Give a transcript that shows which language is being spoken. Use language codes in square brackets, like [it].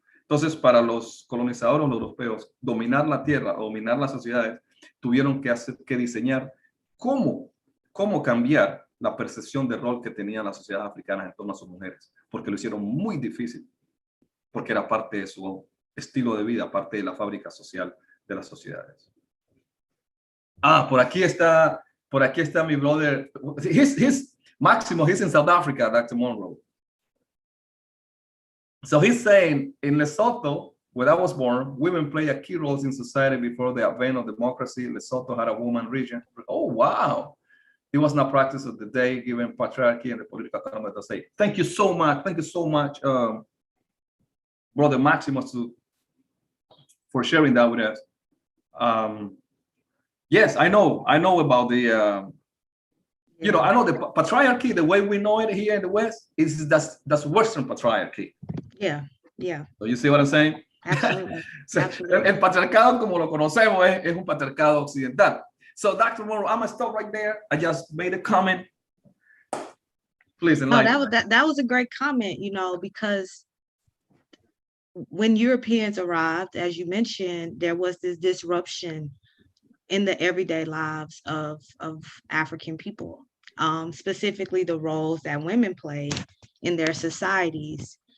[es] Entonces, para los colonizadores los europeos, dominar la tierra, dominar las sociedades, tuvieron que diseñar cómo cambiar la percepción de rol que tenían las sociedades africanas en torno a sus mujeres, porque lo hicieron muy difícil, porque era parte de su estilo de vida, parte de la fábrica social de las sociedades. Por aquí está mi brother. [en] Máximo, he's in South Africa, Dr. Monroe. So he's saying, in Lesotho, where I was born, women play a key role in society before the advent of democracy. Lesotho had a woman region. Oh, wow. It was not practice of the day, given patriarchy and the political autonomy of the state. Thank you so much. Thank you so much, Brother Maximus, for sharing that with us. Yes, I know about the, I know the patriarchy, the way we know it here in the West, that's Western patriarchy. Yeah. So you see what I'm saying? Absolutely. So, Absolutely. [es] El patriarcado, como lo conocemos, es un patriarcado occidental. [en] So, Dr. Monroe, I'm gonna stop right there. I just made a comment. Please enlighten. That was a great comment, because when Europeans arrived, as you mentioned, there was this disruption in the everyday lives of African people, specifically the roles that women played in their societies.